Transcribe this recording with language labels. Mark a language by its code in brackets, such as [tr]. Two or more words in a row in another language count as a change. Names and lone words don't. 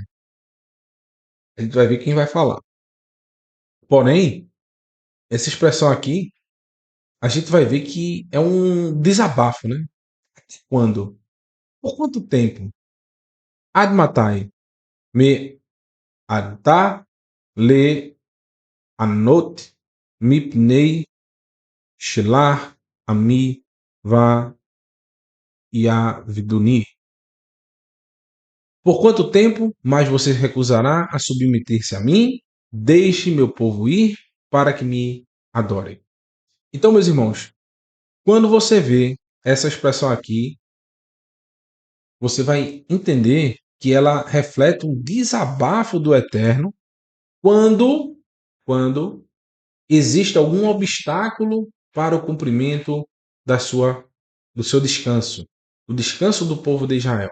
[pt] A gente vai ver quem vai falar. Porém, essa expressão aqui, a gente vai ver que é um desabafo, né? Quando? Por quanto tempo? [he] עד מתי מאנת לענות מפני שלח עמי ויעבדני. [pt] Por quanto tempo mais você recusará a submeter-se a mim? Deixe meu povo ir para que me adorem. Então, meus irmãos, quando você vê essa expressão aqui, você vai entender que ela reflete um desabafo do Eterno quando existe algum obstáculo para o cumprimento do seu descanso, do descanso do povo de Israel.